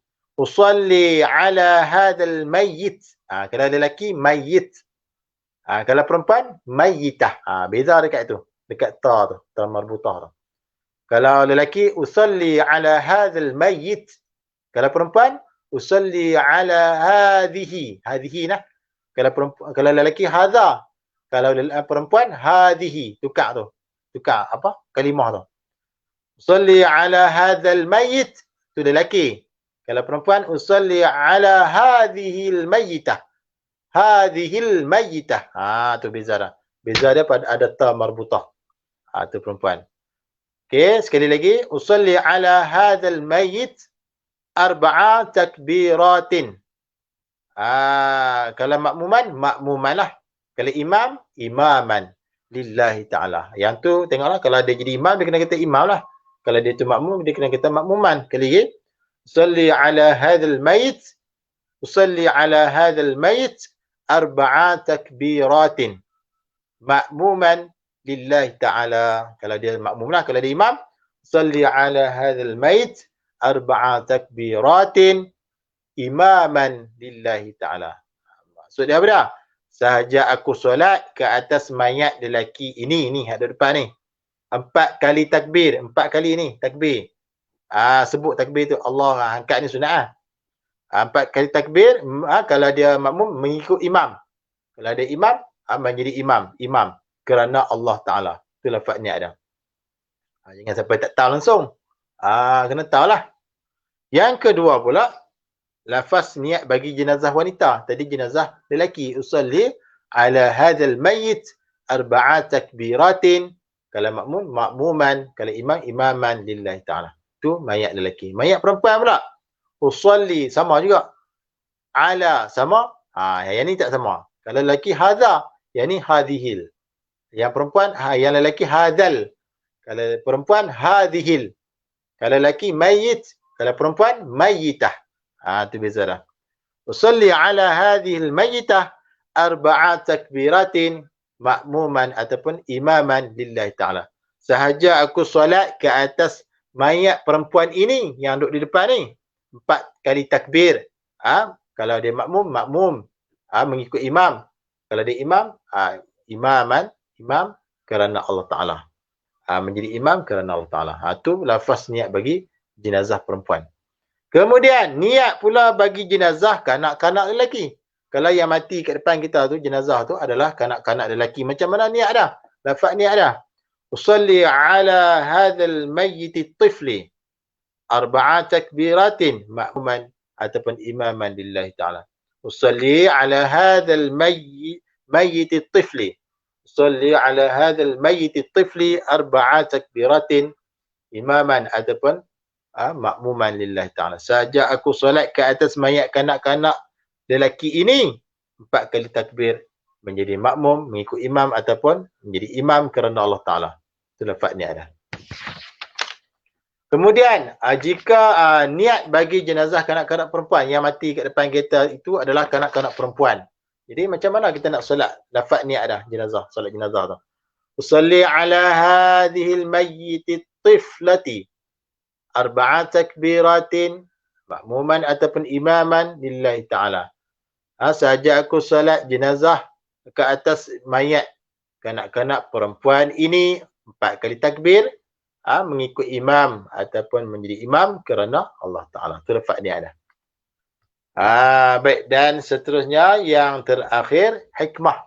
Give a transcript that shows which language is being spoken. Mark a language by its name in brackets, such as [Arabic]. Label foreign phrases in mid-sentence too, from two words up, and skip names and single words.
[Arabic] أصلي على هذا الميت. [Malay] Kalau lelaki mayyit. Kalau perempuan mayyitah. Beza dekat tu. Dekat ta tu, [Arabic] تاء مربوطة [Malay] tu. Kalau lelaki [Arabic] أصلي على هذا الميت. [Malay] Kalau perempuan [Arabic] أصلي على هذه. [Malay] Hadhihi nah. Kalau lelaki hadza. Kalau perempuan hadhihi. Tukar tu. Tukar apa? Kalimah tu. [Arabic] أصلي على هذا الميت. [Malay] Tu lelaki. Kalau perempuan [Arabic] أصلي على هذه الميتة. هذه الميتة. [Malay] Tu beza dah. Beza dia pada ada [Arabic] تاء مربوطة. [Malay] Tu perempuan. Okey, sekali lagi. [Arabic] أصلي على هذا الميت أربع تكبيرات. [Malay] Kalau makmuman, makmuman lah. Kalau imam, imaman. [Arabic] لله تعالى. [Malay] Yang tu tengoklah, kalau dia jadi imam, dia kena kata imam lah. Kalau dia tu makmum, dia kena kata makmuman. Sekali lagi. [Arabic] أصلي على هذا الميت. أصلي على هذا الميت أربع تكبيرات. مأموما لله تعالى. [Malay] Kalau dia makmum lah. Kalau dia imam. [Arabic] أصلي على هذا الميت أربع تكبيرات. إماما لله تعالى. [Malay] Maksud dia apa dah? Sahaja aku solat ke atas mayat lelaki ini. Ni ada depan ni. 4 kali takbir. 4 kali ni takbir. Sebut takbir tu Allah angkat ni sunat lah. 4 kali takbir. Kalau dia makmum mengikut imam. Kalau dia imam menjadi imam. Imam. Kerana Allah Ta'ala. Itu lafaz niat dia. Jangan sampai tak tahu langsung. Kena tahu lah. Yang kedua pula. Lafaz niat bagi jenazah wanita. Tadi jenazah lelaki. [Arabic] أصلي على هذا الميت أربع تكبيرات. [Malay] Kalau makmum, makmuman. Kalau imam, [Arabic] إماما لله تعالى. [Malay] Itu mayat lelaki. Mayat perempuan pula. Usalli, sama juga. Ala, sama. Yang ni tak sama. Kalau lelaki, hadha. Yang ni hadhihil. Yang perempuan, yang lelaki, hadhal. Kalau perempuan, hadhihil. Kalau lelaki, mayyit. Kalau perempuan, mayyitah. Itu beza dah. [Arabic] أصلي على هذه الميتة أربع تكبيرات مأموما ataupun إماما لله تعالى. [Malay] Sahaja aku solat ke atas mayat perempuan ini yang duduk di depan ni. 4 kali takbir. Kalau dia makmum, makmum. Mengikut imam. Kalau dia imam, imam kerana Allah Ta'ala. Menjadi imam kerana Allah Ta'ala. Itu lafaz niat bagi jenazah perempuan. Kemudian, niat pula bagi jenazah kanak-kanak lelaki. Kalau yang mati kat depan kita tu, jenazah tu adalah kanak-kanak lelaki. Macam mana niat dah? Lafaz niat dah. [Arabic] أصلي على هذا الميت الطفل. أربع تكبيرات مأموما ataupun إماما لله تعالى. أصلي على هذا الميت الطفل. أصلي على هذا الميت الطفل أربع تكبيرات إماما ataupun مأموما لله تعالى. [Malay] Saja aku solat ke atas mayat kanak-kanak lelaki ini 4 kali takbir menjadi makmum, mengikut imam ataupun menjadi imam kerana Allah Ta'ala. Itu lafaz niat dah. Kemudian, jika niat bagi jenazah kanak-kanak perempuan yang mati kat depan kita itu adalah kanak-kanak perempuan. Jadi macam mana kita nak solat? Lafaz niat dah jenazah, solat jenazah tu. [Arabic] أصلي على هذه الميتة الطفلة. أربع تكبيرات مأموما ataupun إماما لله تعالى. [Malay] Sahaja aku solat jenazah ke atas mayat kanak-kanak perempuan ini 4 kali takbir mengikut imam ataupun menjadi imam kerana Allah Ta'ala. Itu lafaz niat dah. Baik, dan seterusnya yang terakhir hikmah.